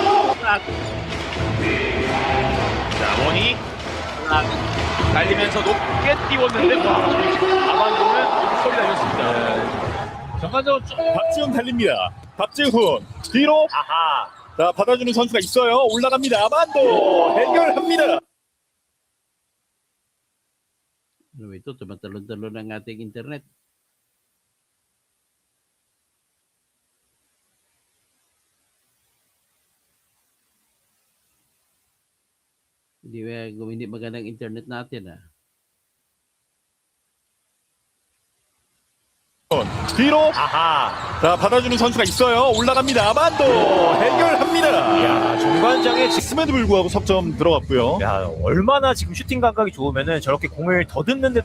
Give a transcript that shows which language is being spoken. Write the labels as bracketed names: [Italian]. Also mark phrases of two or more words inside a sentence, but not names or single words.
[Korean] 자, 원이 달리면서 높게 띄웠는데 아반도는 소리 날렸습니다. 전반적으로 박지훈 달립니다. 박지훈 뒤로 자, 받아주는 선수가 있어요. 올라갑니다. 아반도 해결합니다. [Filipino] Ito, tumatalon-talon ang ating internet. Hindi magandang internet natin. [Korean] 뒤로 자, 받아주는 선수가 있어요. 올라갑니다. 아반도 해결합니다. 야, 중간장에 있음에도 불구하고 석점 들어갔고요. 야, 얼마나 지금 슈팅 감각이 좋으면은 저렇게 공을 더듬는데도.